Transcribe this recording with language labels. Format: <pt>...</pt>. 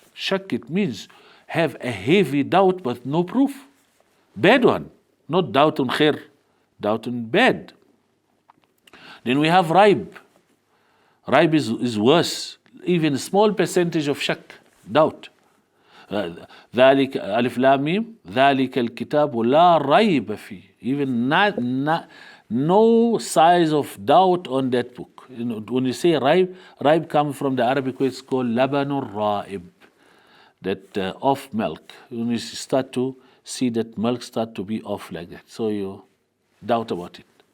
<en>Shak, it means have a heavy doubt but no proof. Bad one, not doubt on khair, doubt on bad. Then we have raib. Raib is worse. Even a small percentage of shak, doubt.</en> <ar>ذلك ألف لام ميم ذلك الكتاب لا ريب فيه.</ar> <en>Even no size of doubt on that book. You know, when you say raib comes from the Arabic word, it's called labanur raib, that off milk. When you start to see that milk start to be off like that, so you doubt about it.</en>